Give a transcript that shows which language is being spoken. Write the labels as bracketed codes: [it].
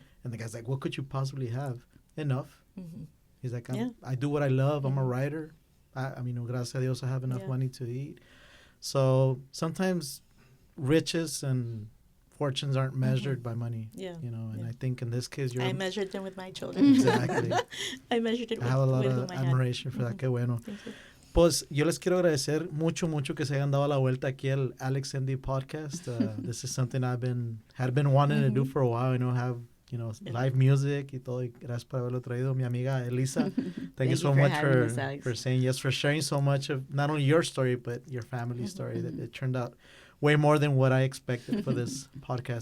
[en] And the guy's like, what could you possibly have? Enough. He's like, I do what I love. I'm a writer. I mean, [es] gracias a Dios, [en] I have enough money to eat. So sometimes riches and fortunes aren't measured by money. Yeah. And I think in this case, I measured them with my children. Exactly. I measured it with I have a lot of admiration for that. [es] Qué bueno. Pues yo les quiero agradecer mucho que se hayan dado la vuelta aquí al Alex MD podcast. [en] This is something had been wanting to do for a while. Have live music [es] y todo. Y gracias por haberlo traído, mi amiga Elisa. [en] Thank you so much for saying yes, for sharing so much of not only your story but your family story. That it turned out way more than what I expected for this podcast.